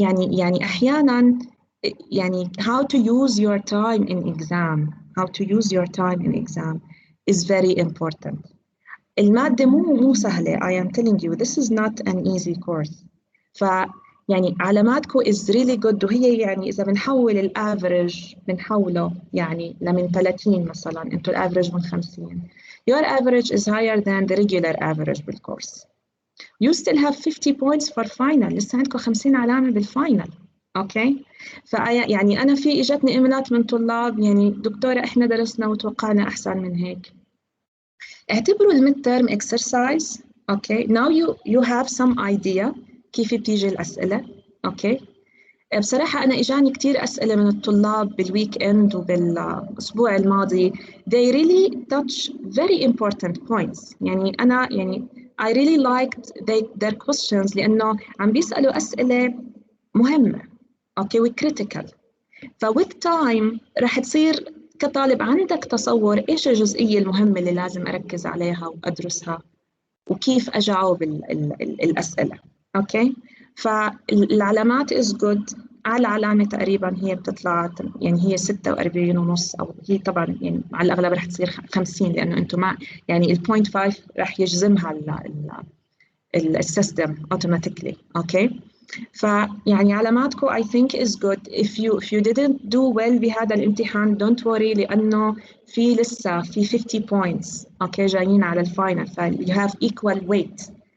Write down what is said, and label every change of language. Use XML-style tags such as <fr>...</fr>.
<ar>يعني أحياناً يعني</ar> <en>how to use your time in exam is very important.</en> <ar>المادة مو سهلة.</ar> <en>I am telling you this is not an easy course.</en> <ar>يعني علاماتكم</ar> <en>is really good،</en> <ar>وهي يعني إذا بنحول الأفريج بنحوله يعني لمن 30 مثلاً، أنتوا الأفريج من 50.</ar> <en>Your average is higher than the regular average بالكورس. You still have 50 points for final.</en> <ar>لسه عندكم 50 علامة بالفاينل. أوكي. يعني أنا في إجتني إيميلات من طلاب يعني دكتورة إحنا درسنا وتوقعنا أحسن من هيك.</ar> <en>اعتبروا الميد-term exercise. Okay. Now you have some idea</en> <ar>كيف بتيجي الأسئلة.</ar> <en>Okay.</en> <ar>بصراحة أنا إجاني كتير أسئلة من الطلاب بالويك إند وبالأسبوع الماضي.</ar> <en>They really touch very important points.</en> <ar>يعني أنا يعني</ar> <en>I really liked their questions</en> <ar>لأنه عم بيسألوا أسئلة مهمة.</ar> <en>Okay. وcritical. with time</en> <ar>رح تصير كطالب عندك تصور إيش الجزئية المهمة اللي لازم أركز عليها وأدرسها وكيف أجاوب الأسئلة. أوكي. فالعلامات</ar> <en>is good.</en> <ar>على علامة تقريبا هي بتطلع يعني هي 46.5، أو هي طبعا يعني على الأغلب رح تصير 50 لأنه أنتم مع يعني 0.5 رح يجزمها السيستم automatically. أوكي. فيعني علاماتكم</ar> <en>I think is good. If you didn't do well</en> <ar>بهذا الامتحان</ar> <en>don't worry</en> <ar>لأنه في لسه في 50</ar> <en>points.</en> <ar>أوكي. جايين على الفاينل.</ar> <en>you have equal weight</en>